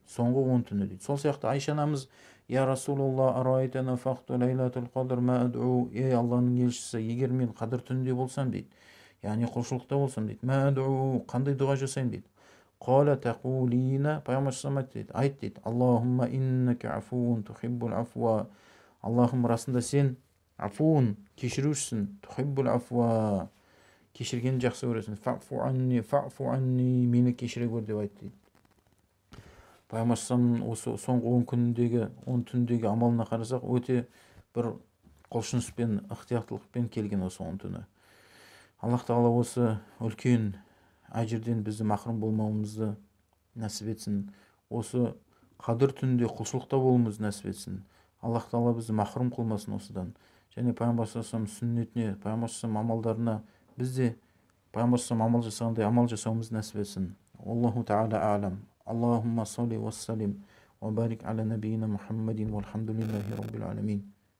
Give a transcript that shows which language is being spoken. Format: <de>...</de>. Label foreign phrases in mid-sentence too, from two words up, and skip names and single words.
<kk>Соңғы 10 түні дейді. Сол сияқты Айша анамыз:</kk> <ar>"يا رسول الله أرأيت إن وافقت ليلة القدر ما أدعو."</ar> <kk>Ей Алланың елшісі, егер мен қадір түнінде болсам дейді, яғни құлшылықта болсам дейді,</kk> <ar>ما أدعو,</ar> <kk>қандай дұға жасаймын дейді.</kk> <ar>قال تقولين,</ar> <kk>Пайғамбар</kk> <ar>صلى الله عليه وسلم</ar> <kk>айт дейді:</kk> <ar>"اللهم إنك عفو تحب العفو."</ar> <kk>Аллахым, расында сен афуун, кешірушісің,</kk> <ar>تحب العفو,</ar> <kk>кешіргенді жақсы көресің.</kk> <ar>فاعف عني,</ar> <kk>мені кешіре көр деп айтты дейді. Пайғамбар саллаллаху осы соңғы 10 күніндегі, 10 түндегі амалына қарасақ, өте бір құлшыныспен, ықтияттылықпен келген осы 10 түні. Аллах Тағала осы үлкен әжірден бізді махрұм болмауымызды нәсіп етсін. Осы қадір түнінде құлшылықта болуымызды нәсіп етсін. Аллах Тағала бізді махрұм қылмасын осыдан. Және Пайғамбар</kk> <ar>صلى الله عليه وسلم</ar> <kk>сүннетіне, Пайғамбар</kk> <ar>صلى الله عليه وسلم</ar> <kk>амалдарына бізде Пайғамбар</kk> <ar>صلى الله عليه وسلم</ar> <kk>амал жасағандай амал жасауымызды нәсіп етсін.</kk> <ar>الله تعالى أعلم. اللهم صل وسلم وبارك على نبينا محمد والحمد لله رب العالمين.</ar>